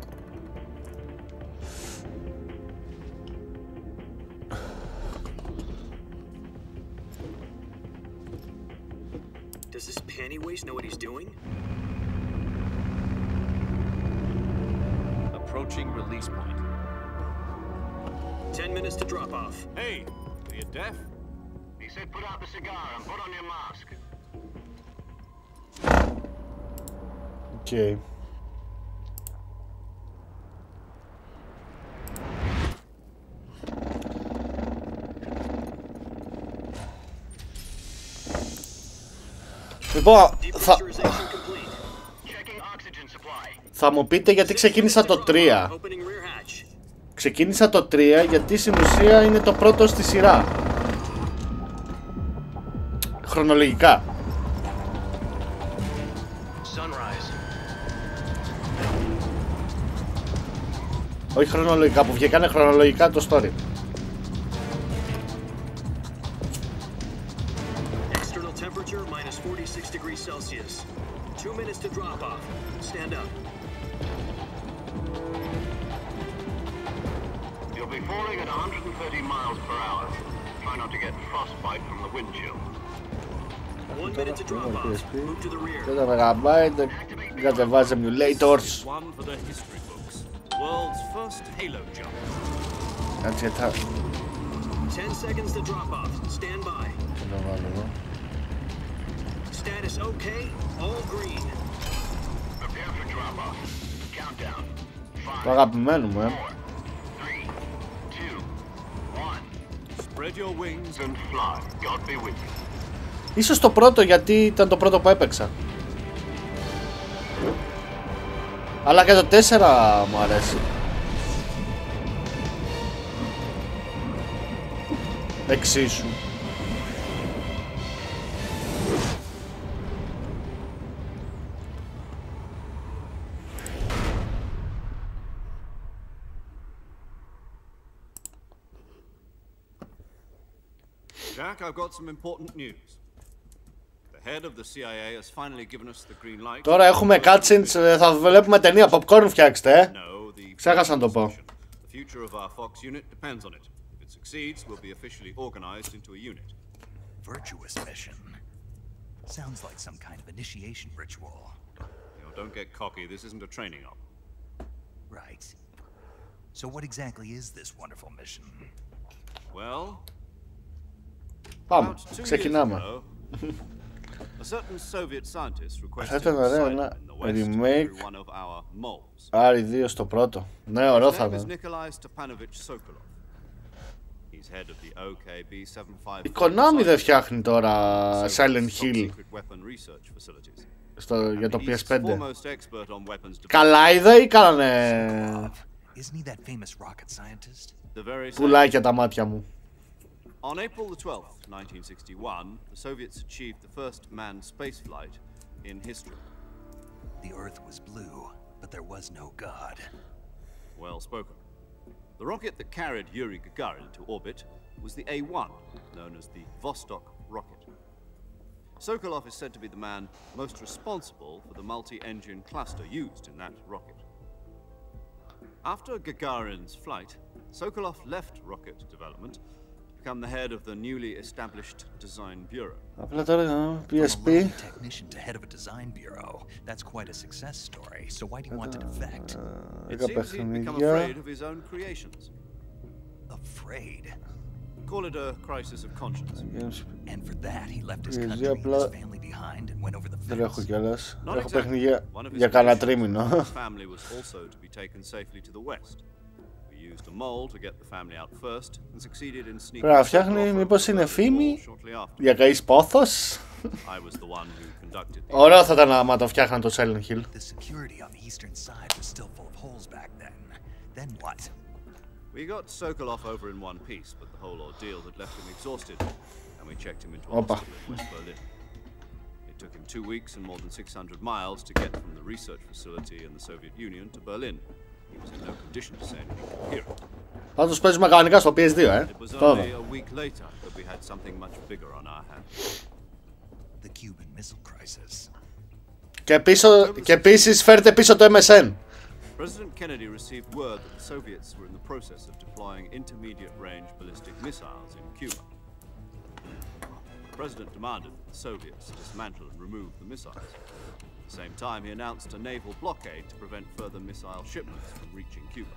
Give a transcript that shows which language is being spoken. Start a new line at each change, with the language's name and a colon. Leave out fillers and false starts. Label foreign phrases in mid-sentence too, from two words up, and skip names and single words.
English: Does this panty waste know what he's doing? Approaching release point. 10 minutes to drop off. Hey, are you deaf? He said put out the cigar and put on your mask. Okay.
Greek: Λοιπόν, θα μου πείτε γιατί ξεκίνησα το 3. Ξεκίνησα το 3 γιατί στην ουσία είναι το πρώτο στη σειρά. Χρονολογικά. Όχι χρονολογικά, που βγήκανε χρονολογικά το story.
English: Temperature minus 46 degrees Celsius. 2 minutes to drop off. Stand up. You'll be falling at 130 miles per hour. Try not to get frostbite from the wind chill. 1 minute to drop off. Move to the rear.
Greek: Και τα μεγαμπάιτ κατεβάζει emulators.
English: One for the history books. World's first halo jump.
Greek: Έτσι θα...
English: 10 seconds to drop off. Stand by. Status okay, all green. Prepare for drop off. Countdown.
Greek: Το αγαπημένο μου,
English: 4, 3, 2, 1. Spread your wings And fly. God be with you.
Greek: Ίσως το πρώτο γιατί ήταν το πρώτο που έπαιξα. Αλλά και το 4 μου αρέσει. Εξίσου.
English: Jack, I've got some important news. The head of the CIA has finally given us the green light.
Greek: Τώρα έχουμε cutscenes, θα βλέπουμε ταινία popcorn, φτιάξτε, Ξέχασα να το πω.
English: The future of our Fox unit depends on it. If it succeeds, we'll be officially organized into a unit. Virtuous mission. Sounds like some kind of initiation ritual. Don't get cocky, this isn't a training op. Right. So what exactly is this wonderful mission? Well,
Greek: Πάμε,
English: about 2 years
Greek: ξεκινάμε.
English: ago, a certain Soviet scientist requested
Greek: Θα ήταν ωραίο ένα
English: asylum in the West
Greek: remake
English: through one of our moles.
Greek: R2 στο πρώτο. Ναι, ωραίο
English: His
Greek: θα
English: name is
Greek: ήταν.
English: Nikolai Stepanovich Sokolov. He's head of the OKB-75.
Greek: Η Konami δεν φτιάχνει τώρα Silent Hill για το PS5. Καλά είδε ή κάνανε πουλάκια τα μάτια μου.
English: On April the 12th, 1961, the Soviets achieved the first manned spaceflight in history. The Earth was blue, but there was no God. Well spoken. The rocket that carried Yuri Gagarin to orbit was the A-1, known as the Vostok rocket. Sokolov is said to be the man most responsible for the multi-engine cluster used in that rocket. After Gagarin's flight, Sokolov left rocket development to become the head of the newly established design bureau.
Greek: Απλά τώρα PSP.
English: Technician to head of a design bureau. That's quite a success story. So why do you want to defect? It seems he'd become afraid of his own creations. Afraid? Call it a crisis of conscience. And for that he left his country and his family behind and went over the
Greek: Δεν
English: fence.
Greek: έχω κιόλας.
English: Not
Greek: Έχω
English: exactly.
Greek: παιχνίδια
English: One of his
Greek: για κανένα
English: conditions
Greek: τρίμηνο.
English: was the family was also to be taken safely to the west. We used a mole to get the family out first and succeeded in sneaking.
Greek: Πρέπει να φτιάχνει, μήπως είναι φήμη για καείς πόθος.
English: I was the one who conducted the.
Greek: Ωραίο θα ήταν άμα το φτιάχναν το Silent Hill.
English: The security on the eastern side was still full of holes back then. Then what? We got Sokolov over in one piece, but the whole ordeal had left him exhausted, and we checked him into a
Greek: Opa.
English: hospital in West Berlin. It took him 2 weeks and more than 600 miles to get from the research facility in the Soviet Union to Berlin. He was in no condition to say anything coherent.
Greek: Πάντως παίζουμε κανονικά στο PS2,
English: It was
Greek: Τώρα.
English: only a week later that we had something much bigger on our hands. The Cuban Missile Crisis.
Greek: Και επίσης φέρτε πίσω το MSN.
English: President Kennedy received word that the Soviets were in the process of deploying intermediate-range ballistic missiles in Cuba. The President demanded that the Soviets dismantle and remove the missiles. At the same time, he announced a naval blockade to prevent further missile shipments from reaching Cuba.